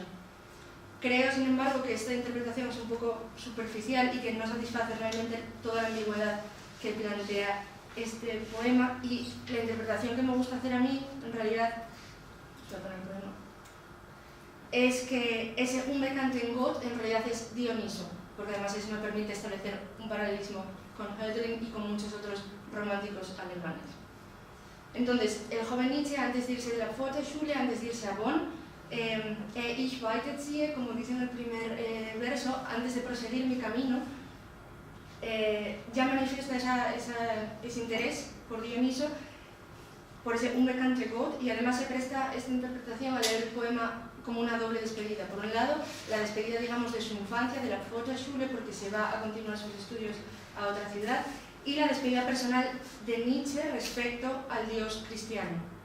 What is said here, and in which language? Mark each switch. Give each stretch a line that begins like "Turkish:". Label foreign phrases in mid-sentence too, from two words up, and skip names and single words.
Spanish: Creo, sin embargo, que esta interpretación es un poco superficial y que no satisface realmente toda la ambigüedad que plantea este poema, y la interpretación que me gusta hacer a mí, en realidad, voy a poner el poema, es que ese
German: Unbekannten Gut
Spanish: en realidad es Dioniso, porque además eso me permite establecer un paralelismo con Hölderlin y con muchos otros románticos alemanes. Entonces, el joven Nietzsche, antes de irse de la Volksschule, antes de irse a Bonn,
German: ich weiterziehe,
Spanish: como dice en el primer verso, antes de proseguir mi camino, ya manifiesta ese interés por Dioniso, por ese
German: Unbekannten Gut,
Spanish: y además se presta esta interpretación a leer el poema como una doble despedida. Por un lado, la despedida, digamos, de su infancia, de la Volksschule, porque se va a continuar sus estudios a otra ciudad, y la despedida personal de Nietzsche respecto al Dios cristiano.